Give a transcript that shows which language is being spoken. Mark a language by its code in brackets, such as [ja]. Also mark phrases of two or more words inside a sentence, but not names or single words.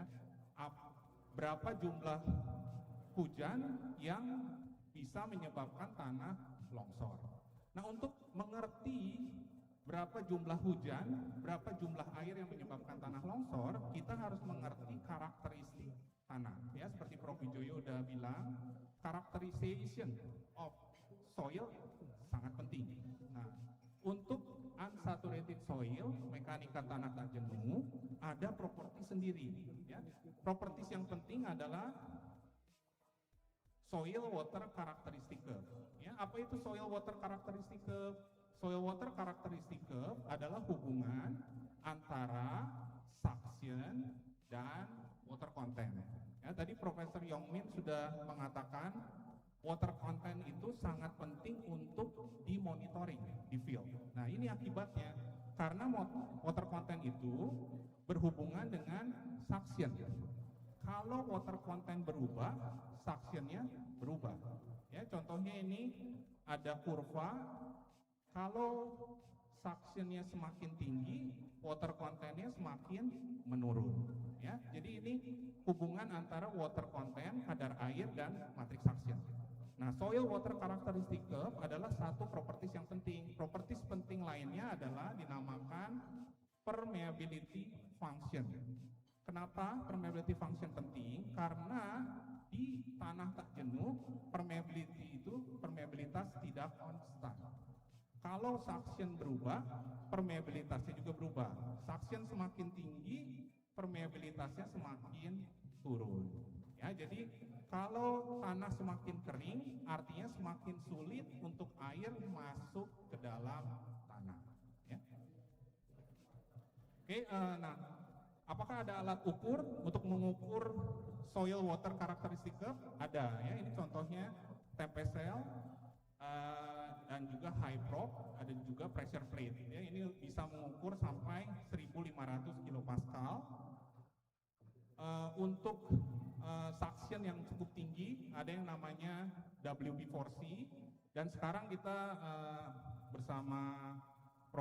[id] Berapa jumlah hujan yang bisa menyebabkan tanah longsor. Nah, untuk mengerti berapa jumlah hujan, berapa jumlah air yang menyebabkan tanah longsor, kita harus mengerti karakteristik tanah. Ya, seperti Prof. Wijoyo udah bilang, [en] characterization of soil [id] sangat penting. Nah, untuk [en] unsaturated soil, [id] mekanika tanah tak jenuh, ada properti sendiri. Ya. Properties yang penting adalah [en] soil water characteristic curve. [id] Ya, apa itu [en] soil water characteristic curve? Soil water characteristic curve [id] adalah hubungan antara suction dan [en] water content. [id] Ya, tadi Profesor Yongmin sudah mengatakan [en] water content [id] itu sangat penting untuk dimonitoring di field. Nah, ini akibatnya karena [en] water content [id] itu berhubungan dengan suction. Kalau [en] water content [id] berubah, suctionnya berubah. Ya, contohnya ini ada kurva. Kalau suctionnya semakin tinggi, [en] water contentnya [id] semakin menurun. Ya, jadi ini hubungan antara [en] water content, [id] kadar air, dan [en] matrix suction. [id] Nah, [en] soil water characteristic curve [id] adalah satu properties yang penting. Properties penting lainnya adalah dinamakan [en] permeability function. [id] Kenapa [en] permeability function [id] penting? Karena di tanah tak jenuh, permeability itu permeabilitas tidak konstan. kalau suction berubah, permeabilitasnya juga berubah. Suction semakin tinggi, permeabilitasnya semakin turun. Ya, jadi kalau tanah semakin kering, artinya semakin sulit untuk air masuk ke dalam tanah. Ya. Oke, nah, apakah ada alat ukur untuk mengukur [en] soil water characteristic curve? [id] Ada, ya. Ini contohnya TempScale dan juga [en] high prop, [id] ada juga [en] pressure plate. [id] Ya, ini bisa mengukur sampai 1.500 kilopascal. Untuk suction yang cukup tinggi ada yang namanya WB4C, dan sekarang kita bersama Prof.